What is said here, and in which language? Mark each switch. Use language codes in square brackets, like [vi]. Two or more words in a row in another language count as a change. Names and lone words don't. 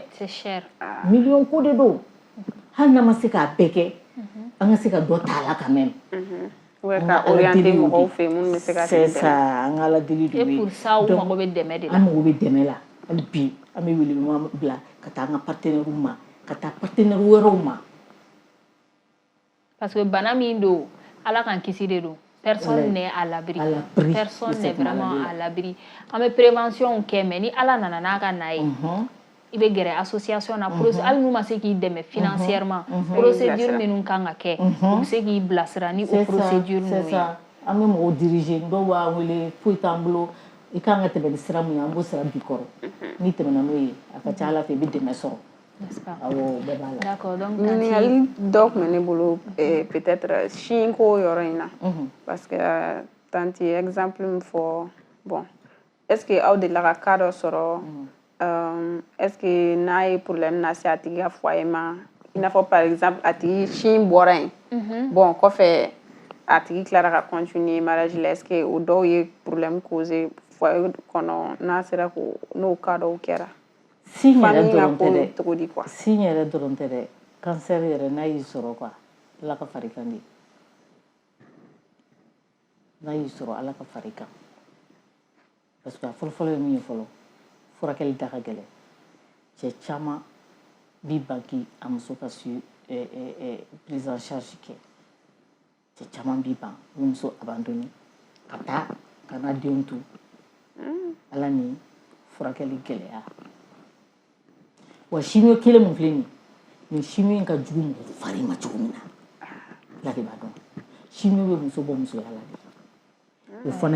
[fr] c'est cher [bm] million ko de don hali n'a ma se k'a bɛɛ kɛ an ka se ka dɔ ta a la quand même. Ka orienter mɔgɔw fɛ minnu bɛ se ka [fr] c'est ça [bm] an ka ala deli de [fr] et pour ça [bm] u mago bɛ dɛmɛ de la an mago bɛ dɛmɛ la hali bi an bɛ welewele bila ka taa an ka partenaires ma ka taa partenaires wɛrɛw ma [fr] parce que [bm] bana min don ala k'an kisi de don [fr] personne n'est à l'abri personne n'est vraiment à l'abri [bm] an bɛ prévention kɛ mais ni ala nana n'a ka na ye i bɛ gɛrɛ association na hali n'u ma se k'i dɛmɛ financièrement procédure minnu kan ka kɛ u bɛ se k'i bilasira ni o procédure ninnu ye an bɛ mɔgɔw diriger dɔw b'a wele foyi t'an bolo i kan ka tɛmɛ ni sira min ye an b'o sira b'i kɔrɔ n'i tɛmɛna n'o ye a ka ca ala fɛ i bɛ dɛmɛ sɔrɔ awɔ bɛɛ b'a la. [fr] D'accord donc [bm] ɲininkali dɔ tun bɛ ne bolo peut-être sinko yɔrɔ in na [fr] parce que [bm] tanti exemple min fɔ bon [fr] est-ce que [bm] aw delila ka cas dɔ sɔrɔ [fr] est-ce que [bm] n'a ye problème lase a tigi ka foyer ma i n'a fɔ [fr] par exemple [bm] a tigi sin bɔra yen bon kɔfɛ a tigi tilara ka continuer mariage la est-ce que o dɔw ye [fr] problème causé [bm] foyer kɔnɔ n'a sera ko n'o cas dɔw kɛra sin yɛrɛ dɔrɔn tɛ dɛ sin yɛrɛ dɔrɔn tɛ dɛ cancer yɛrɛ n'a y'i sɔrɔ quoi ala ka fari kan de n'a y'i sɔrɔ ala ka fari kan [fr] parce que [bm] a fɔlɔfɔlɔ ye min ye fɔlɔ furakɛli da ka gɛlɛn cɛ caman b'i banki a muso ka [fr] prise en charge [bm] kɛ cɛ caman b'i ban ni muso abandonné ka taa ka n'a denw to ala ni furakɛli gɛlɛya wa chimio kelen mun filɛ nin chimio in ka jugu mɔgɔ fari ma cogo min na ala de b'a dɔn chimio bɛ muso bɔ musoya la de o fana